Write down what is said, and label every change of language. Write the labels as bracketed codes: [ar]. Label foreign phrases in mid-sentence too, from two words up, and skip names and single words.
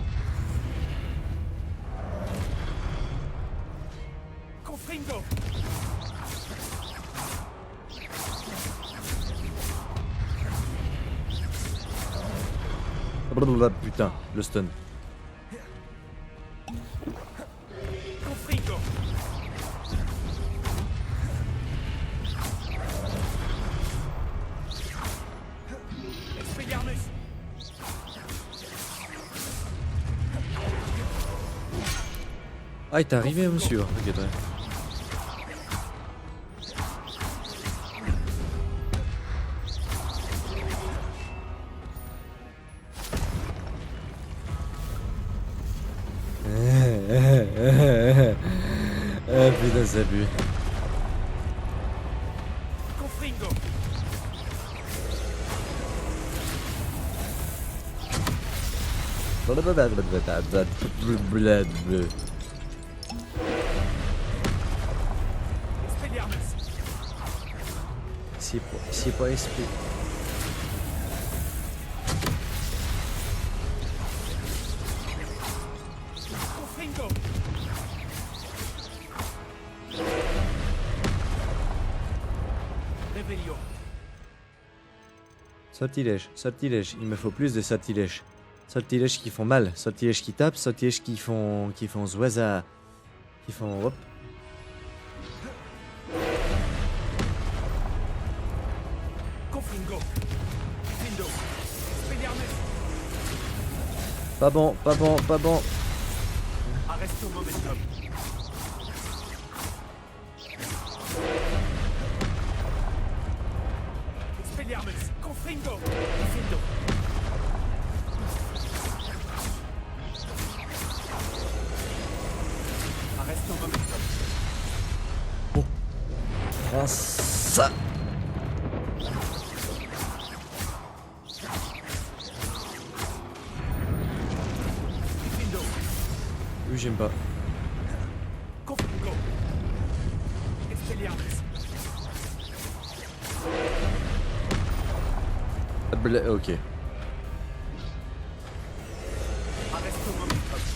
[fr] Confringo. Blablabla, putain, le stun. Confringo. Expelliarmus. Ah, il t'est arrivé, monsieur. Ok, toi. Ah putain, ça pue. Confringo. Expelliarmus. C'est pas esprit. Confringo. Réveillon. Sortilège, sortilège, il me faut plus de sortilèges. Sortilèges qui font mal, sortilèges qui tapent, sortilèges qui font zouaza, qui font hop. Confringo. Findo. Expelliarmus. Pas bon, pas bon, pas bon. Arresto momentum. Expelliarmus. Confringo. Findo. Arresto momentum. Prends ça. Findo. Oui, j'aime pas. Confringo. Expelliarmus. Ok. Arresto momentum.